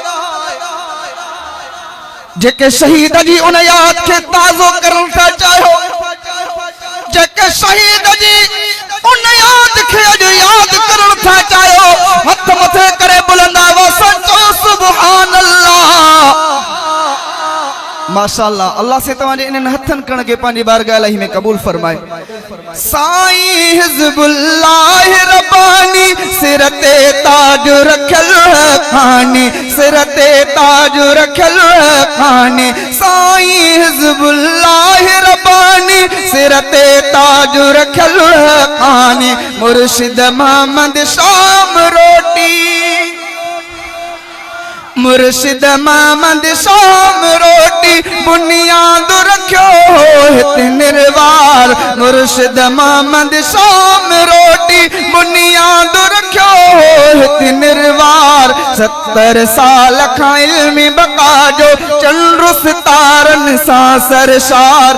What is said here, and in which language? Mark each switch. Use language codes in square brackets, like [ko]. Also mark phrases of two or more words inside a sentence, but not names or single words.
[sd] जेके शहीद जी उन याद खे ताज़ो करण था चाहियो, जेके शहीद जी उन याद खे अॼु याद करण था चाहियो, हथ मथे करे बुलंद आवाज़ सां चओ [ar] سبحان الله. [sd] माशाअल्लाह। अल्लाह से तव्हांजे इन्हनि हथनि कण खे पंहिंजी बारगाह इलाही में क़बूल फरमाए। साईं हिज़्बुल्लाह रब्बानी सिर ते ताज रखियल है कानी। सिर ते ताज रखियल है कानी। साईं हिज़्बुल्लाह रब्बानी सिर ते ताज रखियल है कानी। मुर्शिद मोहम्मद शाम रोटी, मुर्शिद मोहम्मद शाम रोटी बुनियाद रखियो हित निर्वार। मुर्शिद मोहम्मद शाम रोटी बुनियाद रखियो हित निर्वार। 70 साल खां इल्मी बका जो चंद्र सितारन सां सरशार।